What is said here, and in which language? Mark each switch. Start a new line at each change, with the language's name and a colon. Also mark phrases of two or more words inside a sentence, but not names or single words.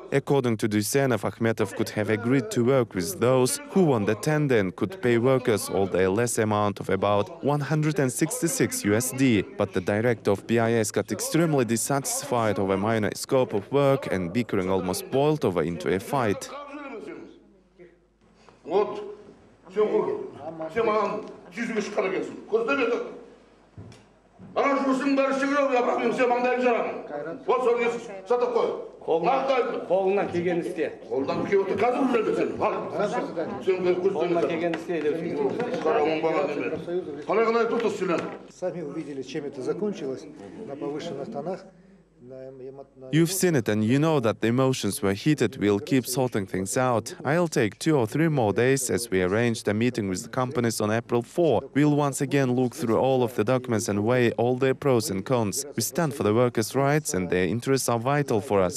English: According to Dusenov, Akhmetov could have agreed to work with those who won the tender and could pay workers all the less amount of about 166 USD. But the director of BIS got extremely dissatisfied over minor scope of work, and bickering almost boiled over into a fight.
Kazakh: Қолынан келгенін істе. Қолынан келіп отыр. Қазір үлгермесең. Қолынан келгенін істе деп. Қалай тұрсыз сен?
Russian: Сами увидели, чем это закончилось на повышенных тонах.
English: You've seen it and you know that the emotions were heated. We'll keep sorting things out. I'll take 2 or 3 more days as we arranged a meeting with the companies on April 4. We'll once again look through all of the documents and weigh all their pros and cons. We stand for the workers' rights and their interests are vital for us.